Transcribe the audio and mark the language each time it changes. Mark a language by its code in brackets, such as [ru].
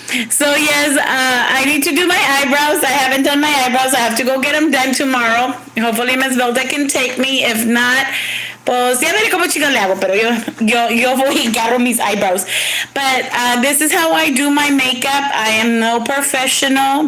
[en] So yes, I need to do my eyebrows. I haven't done my eyebrows. I have to go get them done tomorrow. Hopefully Ms. Vilda can take me. If not, [es] pues ya veré cómo chicos le hago, pero yo voy y agarro mis eyebrows. [en] But this is how I do my makeup. I am no professional.